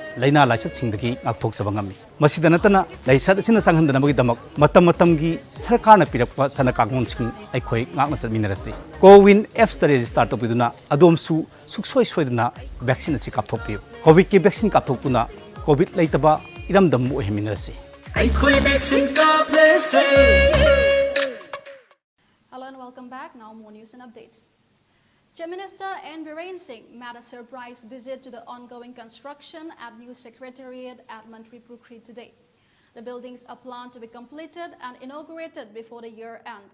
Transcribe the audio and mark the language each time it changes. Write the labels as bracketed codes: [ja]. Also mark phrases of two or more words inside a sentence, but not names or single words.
[mni] laina लाइसेट singdagi ngakthok sabangami masida natana लाइसेट asina sanghandana bagi damak matam gi sarkar na pirakpa sana kangon sing aikhoi ngakna satminarasi Cowin apps ta register to biduna adom su suksoi soidana vaccine asi kapthokpiu COVID ki vaccine kapthokpuna COVID laitaba iramdam mu heminarasi aikhoi vaccine kaplese. [en] Hello and welcome back. Now more news and updates. Chief Minister N. Biren Singh made a surprise visit to the ongoing construction at new secretariat at Manipur today. The buildings are planned to be completed and inaugurated before the year end.